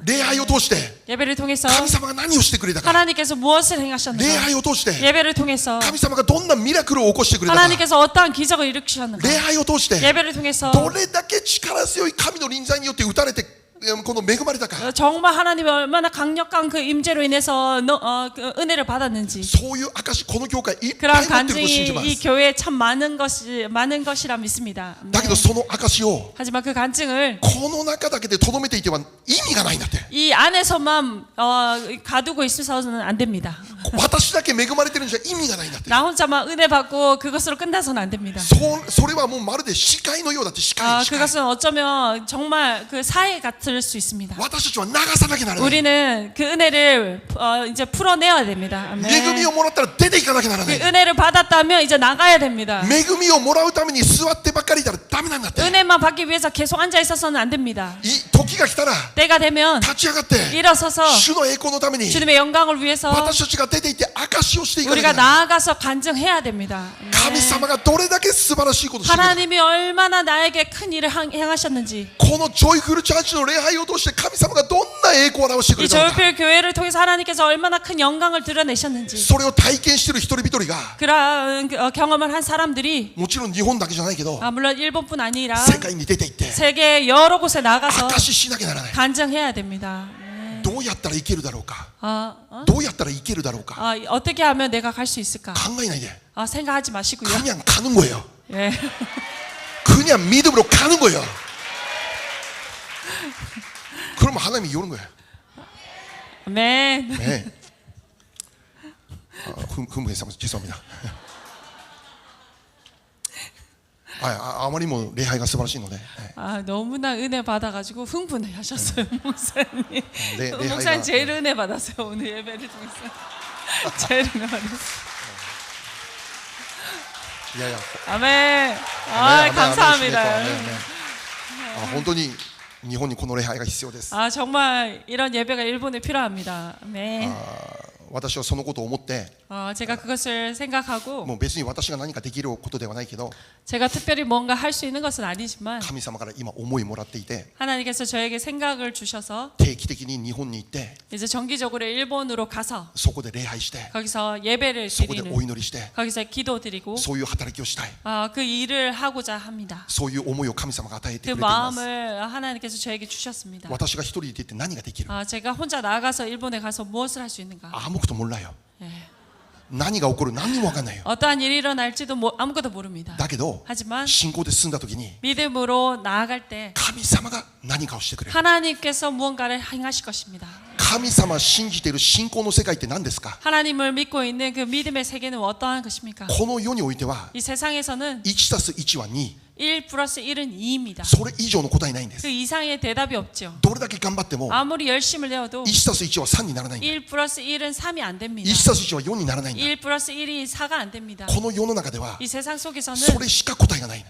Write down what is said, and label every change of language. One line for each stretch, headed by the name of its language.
Japanese: 礼拝を通して
Korean: 예배를 통해서
Japanese: 神様が何をしてくれたか。
Korean: 하나님께서 무엇을
Japanese: 礼
Korean: 행하셨는가?
Japanese: 拝を通して
Korean: 예배를 통해서
Japanese: 神様がどんなミラクルを起こしてくれたか。
Korean: 하나님께서 어떠한 기적을 일으키셨는가?
Japanese: 礼拝を通して
Korean: 예배를 통해서
Japanese: どれだけ力強い神の臨在によって打たれてこの恵まれたか
Korean: 정말 하나님의 얼마나 강력한 그 임재로 인해서 그 은혜를 받았는지
Japanese: そういう証この教会いっぱ
Korean: 그런
Japanese: い持ってると信じま
Korean: 간증이 이
Japanese: す
Korean: 교회에 참 많은 것이라 믿습니다.
Japanese: だけどその証を
Korean: 하지만 그 간증을
Japanese: この中だけでとどめていては意味がないんだって
Korean: 이 안에서만 가두고 있어서는 안 됩니다.
Japanese: 私だけ恵まれてるんじゃ意味がないんだって
Korean: 나 혼자만 은혜 받고 그것으로 끝나서는 안 됩니다.
Japanese: それはもうまるで司会のようだって司会
Korean: 그것은 어쩌면 정말 그 사회 같을 수 있습니다.
Japanese: 私たちは流さなきゃならない
Korean: 우리는 그 은혜를 이제 풀어내야 됩니다. 아멘.
Japanese: 恵みをもらったら出ていかなきゃなら
Korean: 그
Japanese: ない
Korean: 은혜를 받았다면 이제 나가야 됩니다.
Japanese: 恵みをもらうために座ってばっかりいたらダメなんだって
Korean: 은혜만 받기 위해서 계속 앉아 있어서는 안 됩니다.
Japanese: 時が来たら
Korean: 때가 되면
Japanese: 立ち上がって
Korean: 일어서서
Japanese: 主の栄光のために
Korean: 주님의 영광을 위해서
Japanese: 私たちが出ていって証しをしていかなき
Korean: 우리가
Japanese: ゃならない
Korean: 나아가서 간증해야 됩니다.
Japanese: 神様がどれだけ素晴らしいことをしてくれた
Korean: 하나님이 얼마나 나에게 큰 일을 행하셨는지
Japanese: このジョイフルチャーチの礼拝を通して神様がどんな栄光を表してく
Korean: 이
Japanese: れたのか
Korean: 조일필 교회를 통해서 하나님께서 얼마나 큰 영광을 드러내셨는지
Japanese: それを体験している一人一人が
Korean: 그런 경험을 한 사람들이
Japanese: もちろん日本だけじゃないけど
Korean: 물론 일본뿐 아니라
Japanese: 世界に出て行って
Korean: 세계 여러 곳에 나가서
Japanese: 証ししなきゃならない
Korean: 간증해야 됩니다.
Japanese: どうやったらいけるだろうか
Korean: 어?
Japanese: どうやったらいけるだろうか
Korean: 어떻게 하면 내가 갈 수 있을까?
Japanese: 考えないで
Korean: 생각하지 마시고요. 그냥 가는 거예요 예. 그냥 믿음으로 가는 거예요 그러면 하나님이 이러는 거예요 아멘. 네. 흥분해서 죄송합니다
Japanese: あまりにも礼拝が素晴らしいので
Korean: 너무나 은혜 받아가지고 흥분해 하셨어요, 목사님. 네, 목사님 제일 은혜 받았어요, 오늘 예배를 통해서. 제일 은혜 받았어요.
Japanese: いやいや
Korean: 아멘. 감사합니다.
Japanese: 本当に日本にこの礼拝が必要です
Korean: 정말 이런 예배가 일본에 필요합니다. 아멘.
Japanese: 私はそのことを思って
Korean: 제가 그것을 생각하고
Japanese: もう別に私が何かできることではないけど
Korean: 제가 특별히 뭔가 할 수 있는 것은 아니지만
Japanese: 神様から今思いもらっていて
Korean: 하나님께서 저에게 생각을 주셔서
Japanese: 定期的に日本に行って
Korean: 이제 정기적으로 일본으로 가서
Japanese: そこで礼拝して
Korean: 거기서 예배를
Japanese: そこでお
Korean: 드리는
Japanese: 祈りして
Korean: 거기서 기도 드리고
Japanese: そういう働きをしたい
Korean: 그 일을 하고자 합니다.
Japanese: そういう思いを神様が与えて
Korean: 그
Japanese: くれています
Korean: 마음을 하나님께서 저에게 주셨습니다.
Japanese: 私が一人で行って何ができる
Korean: 제가 혼자 나가서 일본에 가서 무엇을 할 수 있는가? 아무것도 몰라요 예.
Japanese: 何が起こる何にも分かんないよ
Korean: 어떠한 일이 일어날지도 아무것도 모릅니다.
Japanese: だけど
Korean: 하지만
Japanese: 信仰で進んだ時に
Korean: 믿음으로 나아갈 때
Japanese: 神様が何かをしてくれる
Korean: 하나님께서 무언가를 행하실 것입니다.
Japanese: 神様信じている信仰の世界って何ですか
Korean: 하나님을 믿고 있는 그 믿음의 세계는 어떠한 것입니까?
Japanese: この世においては
Korean: 이 세상에서는
Japanese: 1+1 は2
Korean: 1 플러스 1은 2입니다.
Japanese: それ以上の答えないんです
Korean: 그 이상의 대답이 없죠.
Japanese: どれだけ頑張っても
Korean: 아무리 열심을 내어도
Japanese: 1+1 は3にならないんだ
Korean: 1 플러스 1은 3이 안 됩니다.
Japanese: 1+1 は4にならないんだ
Korean: 1 플러스 1이 4가 안 됩니다.
Japanese: この世の中では
Korean: 이 세상
Japanese: そ
Korean: 속에서는
Japanese: れしか答えがないんだ